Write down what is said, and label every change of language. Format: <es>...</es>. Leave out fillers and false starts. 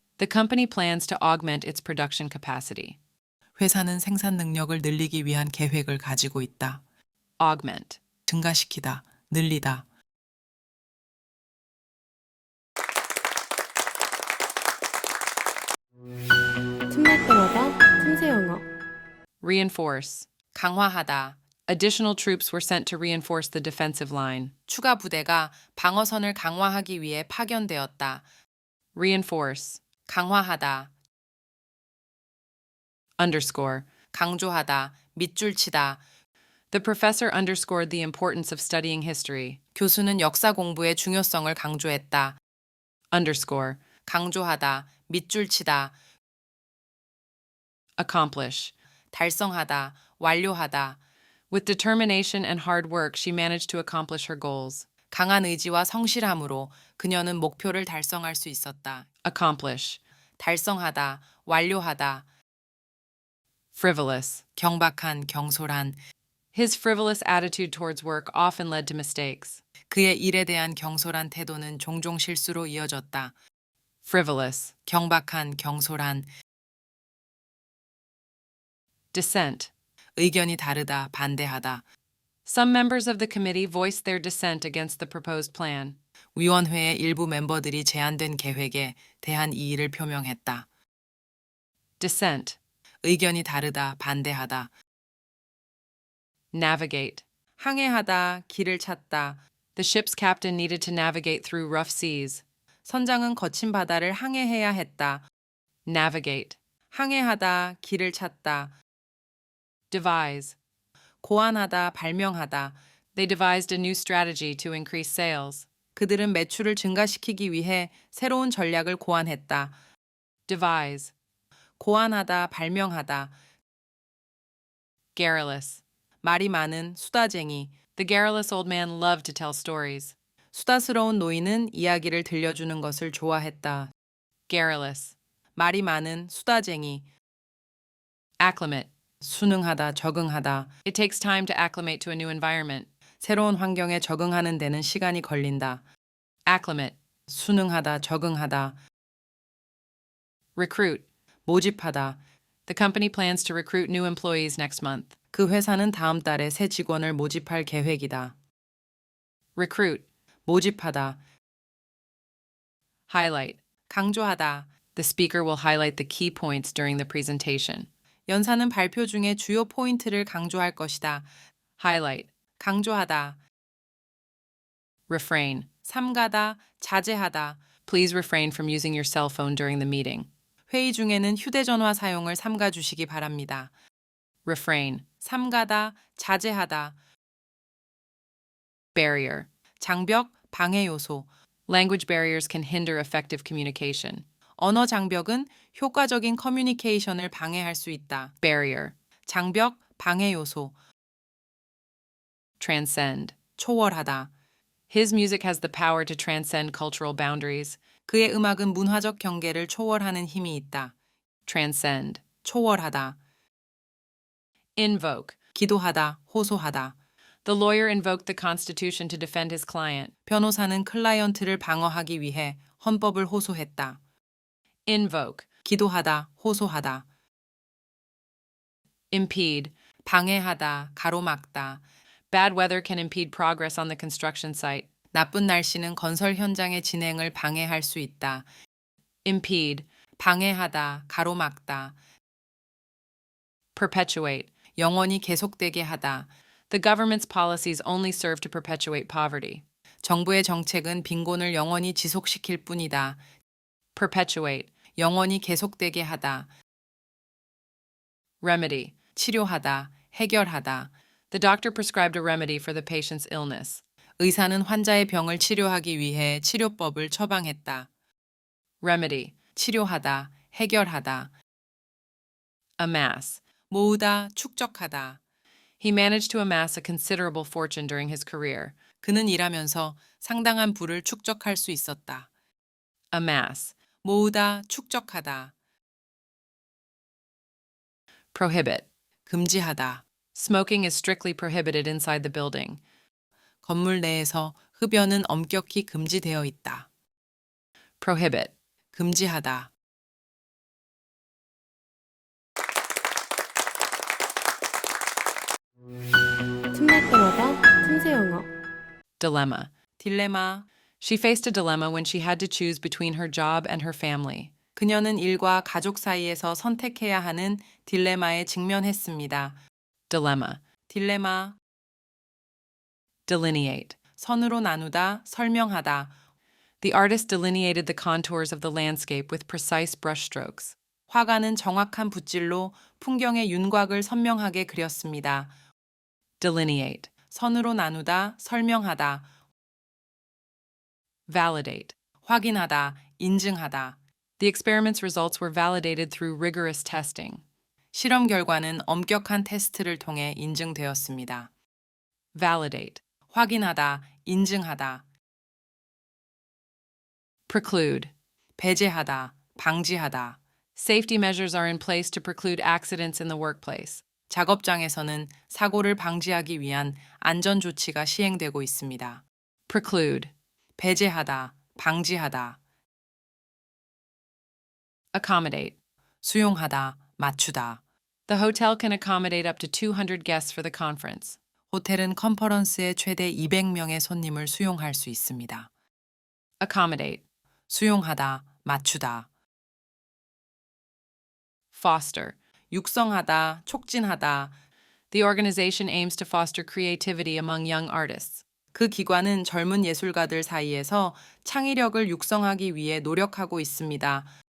<en>The company plans to augment its production capacity.</en> <ko>회사는 생산 능력을 늘리기 위한 계획을 가지고 있다.</ko> <en>Augment.</en> <ko>증가시키다, 늘리다. 틈날 때마다 틈새 영어.</ko> <en>Reinforce.</en> <ko>강화하다.</ko> <en>Additional troops were sent to reinforce the defensive line.</en> <ko>추가 부대가 방어선을 강화하기 위해 파견되었다.</ko> <en>Reinforce.</en> <ko>강화하다,</ko> <en>Underscore.</en> <ko>강조하다, 밑줄 치다.</ko> <en>The professor underscored the importance of studying history.</en> <ko>교수는 역사 공부의 중요성을 강조했다.</ko> <en>Underscore.</en> <ko>강조하다, 밑줄 치다.</ko> <en>Accomplish.</en> <ko>달성하다, 완료하다.</ko> <en>With determination and hard work, she managed to accomplish her goals.</en> <ko>강한 의지와 성실함으로 그녀는 목표를 달성할 수 있었다.</ko> <en>Accomplish.</en> <ko>달성하다, 완료하다.</ko> <en>Frivolous.</en> <ko>경박한, 경솔한.</ko> <en>His frivolous attitude towards work often led to mistakes.</en> <ko>그의 일에 대한 경솔한 태도는 종종 실수로 이어졌다.</ko> <en>Frivolous.</en> <ko>경박한, 경솔한.</ko> <en>Dissent.</en> <ko>의견이 다르다, 반대하다.</ko> <en>Some members of the committee voiced their dissent against the proposed plan.</en> <ko>위원회의 일부 멤버들이 제안된 계획에 대한 이의를 표명했다.</ko> <en>Dissent.</en> <ko>의견이 다르다, 반대하다.</ko> <en>Navigate.</en> <ko>항해하다, 길을 찾다.</ko> <en>The ship's captain needed to navigate through rough seas.</en> <ko>선장은 거친 바다를 항해해야 했다.</ko> <en>Navigate.</en> <ko>항해하다, 길을 찾다.</ko> <en>Devise.</en> <ko>고안하다, 발명하다.</ko> <en>They devised a new strategy to increase sales.</en> <ko>그들은 매출을 증가시키기 위해 새로운 전략을 고안했다.</ko> <en>Devise.</en> <ko>고안하다, 발명하다.</ko> <en>Garrulous.</en> <ko>말이 많은 수다쟁이.</ko> <en>The garrulous old man loved to tell stories.</en> <ko>수다스러운 노인은 이야기를 들려주는 것을 좋아했다.</ko> <en>Garrulous.</en> <ko>말이 많은 수다쟁이.</ko> <en>Acclimate.</en> <ko>순응하다, 적응하다.</ko> <en>It takes time to acclimate to a new environment.</en> <ko>새로운 환경에 적응하는 데는 시간이 걸린다.</ko> <en>Acclimate.</en> <ko>순응하다, 적응하다.</ko> <en>Recruit.</en> <ko>모집하다.</ko> <en>The company plans to recruit new employees next month.</en> <ko>그 회사는 다음 달에 새 직원을 모집할 계획이다.</ko> <en>Recruit.</en> <ko>모집하다.</ko> <en>Highlight.</en> <ko>강조하다.</ko> <en>The speaker will highlight the key points during the presentation.</en> <ko>연사는 발표 중에 주요 포인트를 강조할 것이다.</ko> <en>Highlight.</en> <ko>강조하다.</ko> <en>Refrain.</en> <ko>삼가다, 자제하다.</ko> <en>Please refrain from using your cell phone during the meeting.</en> <ko>회의 중에는 휴대전화 사용을 삼가 주시기 바랍니다.</ko> <en>Refrain.</en> <ko>삼가다, 자제하다.</ko> <en>Barrier.</en> <ko>장벽, 방해 요소.</ko> <en>Language barriers can hinder effective communication.</en> <ko>언어 장벽은 효과적인 커뮤니케이션을 방해할 수 있다.</ko> <en>Barrier.</en> <ko>장벽, 방해 요소.</ko> <en>Transcend.</en> <ko>초월하다.</ko> <en>His music has the power to transcend cultural boundaries.</en> <ko>그의 음악은 문화적 경계를 초월하는 힘이 있다.</ko> <en>Transcend.</en> <ko>초월하다.</ko> <en>Invoke.</en> <ko>기도하다, 호소하다.</ko> <en>The lawyer invoked the Constitution to defend his client.</en> <ko>변호사는 클라이언트를 방어하기 위해 헌법을 호소했다.</ko> <en>Invoke.</en> <ko>기도하다, 호소하다.</ko> <en>Impede.</en> <ko>방해하다, 가로막다.</ko> <en>Bad weather can impede progress on the construction site.</en> <ko>나쁜 날씨는 건설 현장의 진행을 방해할 수 있다.</ko> <en>Impede.</en> <ko>방해하다, 가로막다.</ko> <en>Perpetuate.</en> <ko>영원히 계속되게 하다.</ko> <en>The government's policies only serve to perpetuate poverty.</en> <ko>정부의 정책은 빈곤을 영원히 지속시킬 뿐이다.</ko> <en>Perpetuate.</en> <ko>영원히 계속되게 하다.</ko> <en>Remedy.</en> <ko>치료하다, 해결하다.</ko> <en>The doctor prescribed a remedy for the patient's illness.</en> <ko>의사는 환자의 병을 치료하기 위해 치료법을 처방했다.</ko> <en>Remedy.</en> <ko>치료하다, 해결하다.</ko> <en>Amass.</en> <ko>모으다, 축적하다.</ko> <en>He managed to amass a considerable fortune during his career.</en> <ko>그는 일하면서 상당한 부를 축적할 수 있었다.</ko> <en>Amass.</en> <ko>모으다, 축적하다.</ko> <en>Prohibit.</en> <ko>금지하다.</ko> <en>Smoking is strictly prohibited inside the building.</en> <ko>건물 내에서 흡연은 엄격히 금지되어 있다.</ko> <en>Prohibit.</en> <ko>금지하다. 틈날 때마다 틈새 영어.</ko> <en>Dilemma.</en> <ko>딜레마.</ko> <en>She faced a dilemma when she had to choose between her job and her family.</en> <ko>그녀는 일과 가족 사이에서 선택해야 하는 딜레마에 직면했습니다.</ko> <en>Dilemma.</en> <ko>딜레마.</ko> <en>Delineate.</en> <ko>선으로 나누다, 설명하다.</ko> <en>The artist delineated the contours of the landscape with precise brushstrokes.</en> <ko>화가는 정확한 붓질로 풍경의 윤곽을 선명하게 그렸습니다.</ko> <en>Delineate.</en> <ko>선으로 나누다, 설명하다,</ko> <en>Validate.</en> <ko>확인하다, 인증하다.</ko> <en>The experiment's results were validated through rigorous testing.</en> <ko>실험 결과는 엄격한 테스트를 통해 인증되었습니다.</ko> <en>Validate.</en> <ko>확인하다, 인증하다,</ko> <en>Preclude.</en> <ko>배제하다, 방지하다.</ko> <en>Safety measures are in place to preclude accidents in the workplace.</en> <ko>작업장에서는 사고를 방지하기 위한 안전 조치가 시행되고 있습니다.</ko> <en>Preclude.</en> <ko>배제하다, 방지하다,</ko> <en>Accommodate.</en> <ko>수용하다, 맞추다.</ko> <en>The hotel can accommodate up to 200 guests for the conference.</en> <ko>호텔은 컨퍼런스에 최대 200명의 손님을 수용할 수 있습니다.</ko> <en>Accommodate.</en> <ko>수용하다, 맞추다.</ko> <en>Foster.</en> <ko>육성하다, 촉진하다.</ko> <en>The organization aims to foster creativity among young artists.</en> <ko>그 기관은 젊은 예술가들 사이에서 창의력을 육성하기 위해 노력하고 있습니다.</ko>